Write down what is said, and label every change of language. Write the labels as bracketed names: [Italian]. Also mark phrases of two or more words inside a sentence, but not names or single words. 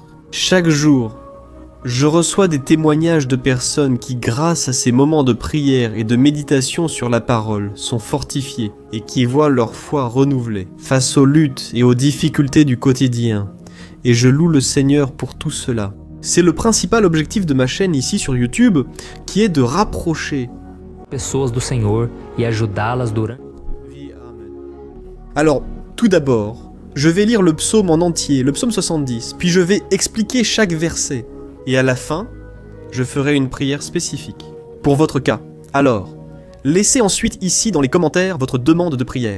[French] Chaque jour, je reçois des témoignages de personnes qui, grâce à ces moments de prière et de méditation sur la parole, sont fortifiées et qui voient leur foi renouvelée face aux luttes et aux difficultés du quotidien. Et je loue le Seigneur pour tout cela. C'est le principal objectif de ma chaîne ici sur YouTube, qui est de rapprocher [Portuguese] pessoas do Senhor e ajudá-las durante. [French] Alors, tout d'abord, je vais lire le psaume en entier, le psaume 70, puis je vais expliquer chaque verset. Et à la fin, je ferai une prière spécifique, pour votre cas. Alors, laissez ensuite ici dans les commentaires votre demande de prière.